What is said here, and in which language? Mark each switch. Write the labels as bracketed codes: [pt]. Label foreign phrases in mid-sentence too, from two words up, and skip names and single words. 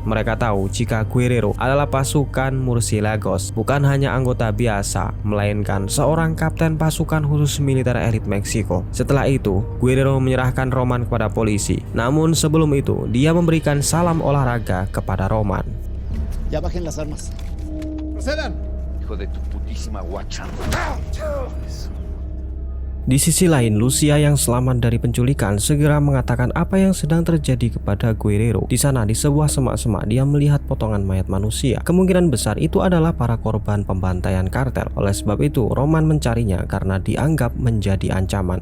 [id] Mereka tahu jika Guerrero adalah pasukan Murciélagos, bukan hanya anggota biasa, melainkan seorang kapten pasukan khusus militer elit Meksiko. Setelah itu, Guerrero menyerahkan Roman kepada polisi. Namun sebelum itu, dia memberikan salam olahraga kepada Roman. [es] Ya bajen las armas. Procedan. Hijo de tu putísima guacha. [id] Di sisi lain, Lucia yang selamat dari penculikan segera mengatakan apa yang sedang terjadi kepada Guerrero. Di sana, di sebuah semak-semak, dia melihat potongan mayat manusia. Kemungkinan besar itu adalah para korban pembantaian kartel. Oleh sebab itu, Roman mencarinya karena dianggap menjadi ancaman.